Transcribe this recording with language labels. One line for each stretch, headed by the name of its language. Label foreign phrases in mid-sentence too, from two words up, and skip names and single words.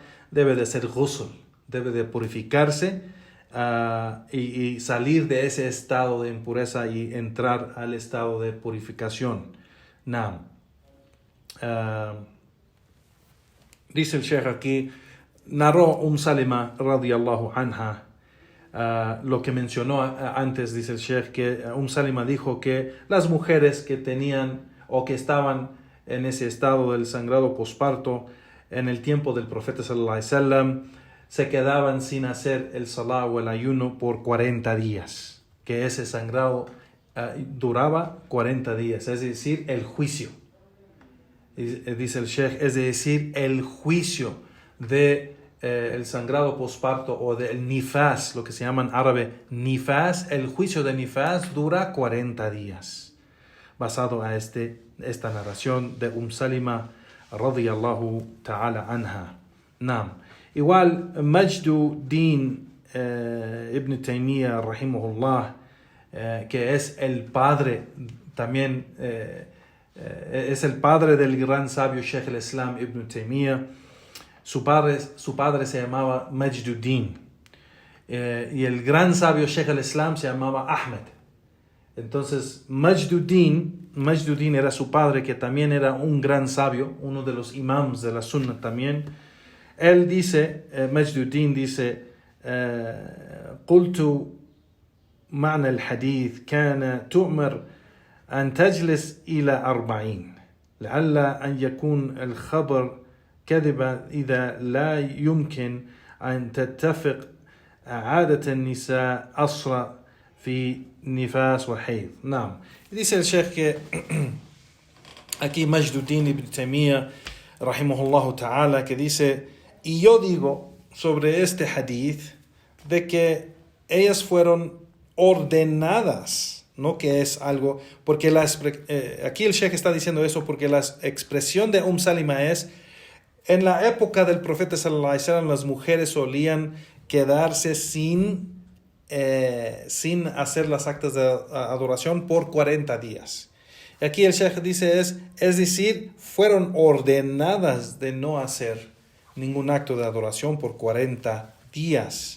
Spanish: Debe de hacer ghusl, debe de purificarse y salir de ese estado de impureza y entrar al estado de purificación. Now, dice el Sheikh aquí, narró Salima
Arabic: رضي الله عنها,
Spanish: lo que mencionó antes, dice el Sheikh, que Salima dijo que las mujeres que tenían o que estaban en ese estado del sangrado posparto en el tiempo del profeta
Arabic: صلى الله عليه وسلم
Spanish: se quedaban sin hacer el salah o el ayuno por 40 días, que ese sangrado duraba 40 días, es decir, el juicio. Dice el Sheikh, es decir, el juicio de el sangrado posparto o del nifas, lo que se llama en árabe nifas, el juicio de nifas dura 40 días, basado a esta narración de Salima
Arabic: رضي الله تعالى عنها.
Spanish: Naam. Igual Majduddin ibn Taymiyyah rahimahullah, que es el padre también, es el padre del gran sabio Sheikh al-Islam ibn Taymiyyah. Su padre se llamaba Majduddin y el gran sabio Sheikh al-Islam se llamaba Ahmed. Entonces Majduddin era su padre, que también era un gran sabio, uno de los imams de la Sunnah también. Él dice, Majduddin dice,
Arabic: قلت معنى الحديث كان تؤمر أن تجلس إلى 40 لعل أن يكون الخبر كذبا إذا لا يمكن أن تتفق عادة النساء أسرع في نفاس وحيض. نعم.
Spanish: Dice el Sheikh que aquí Majduddin ibn Taymiyyah
Arabic: رحمه الله تعالى,
Spanish: que dice, y yo digo sobre este hadith de que ellas fueron ordenadas, no que es algo, porque aquí el Sheikh está diciendo eso porque la expresión de Salima es, en la época del profeta
Arabic: صلى الله عليه وسلم
Spanish: las mujeres solían quedarse sin hacer las actas de adoración por 40 días. Y aquí el Sheikh dice es decir, fueron ordenadas de no hacer ningún acto de adoración por 40 días.